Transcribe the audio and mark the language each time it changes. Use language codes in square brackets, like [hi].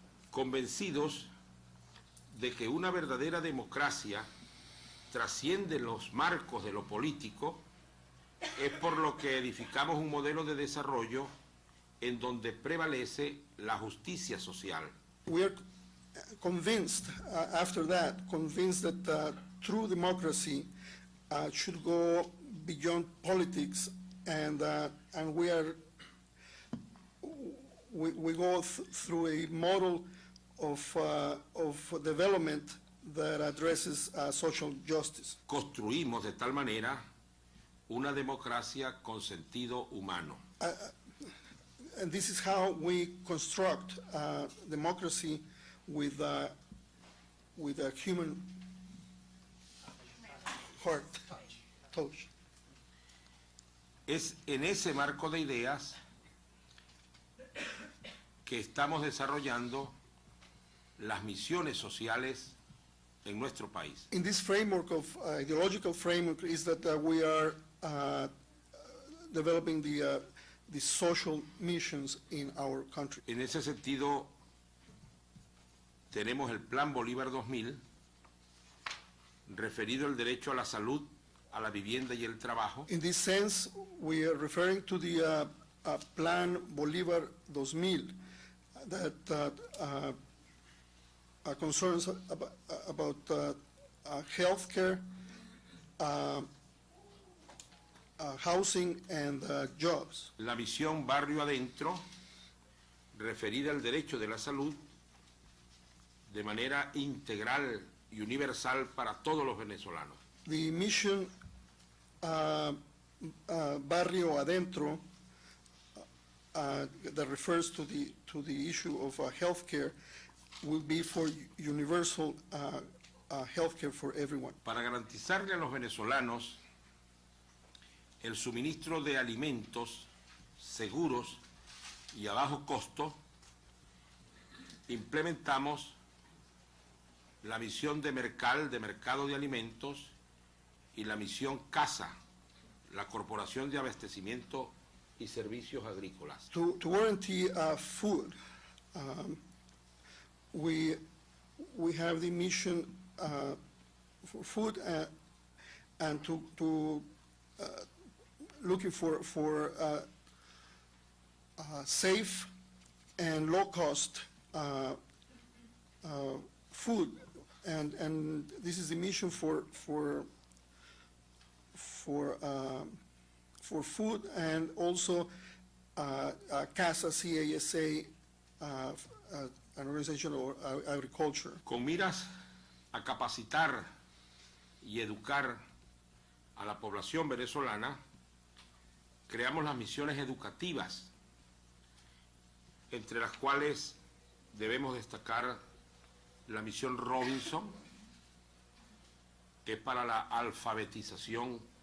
[es] convencidos de que una verdadera democracia trasciende los marcos de lo político, es por lo que edificamos un modelo de desarrollo en donde prevalece la justicia social. [en] we are convinced, after that, that true democracy should go beyond politics, and we go through a model of development that addresses social justice. [es] Construimos de tal manera una democracia con sentido humano. [en] And this is how we construct democracy with a human heart, touch. [es] Es en ese marco de ideas que estamos desarrollando las misiones sociales en nuestro país. [en] In this framework of ideological framework is that we are developing the social missions in our country. [es] En ese sentido, tenemos el Plan Bolívar 2000, referido al derecho a la salud, a la vivienda y el trabajo, [en] In this sense, we are referring to the Plan Bolívar 2000 that concerns about health care, housing, and jobs. [es] la misión Barrio Adentro, referida al derecho de la salud, de manera integral y universal para todos los venezolanos. [en] The mission Barrio Adentro that refers to the issue of healthcare will be for universal healthcare for everyone. [es] Para garantizarle a los venezolanos el suministro de alimentos seguros y a bajo costo, implementamos la misión de mercado de alimentos, y la misión CASA, la Corporación de Abastecimiento y Servicios Agrícolas. [en] To guarantee food, we have the mission for food and to looking for safe and low cost food, and this is the mission for food, and also CASA, CASA, an organization of agriculture. [es] Con miras a capacitar y educar a la población venezolana, creamos las misiones educativas, entre las cuales debemos destacar la misión Robinson, que es para la alfabetización,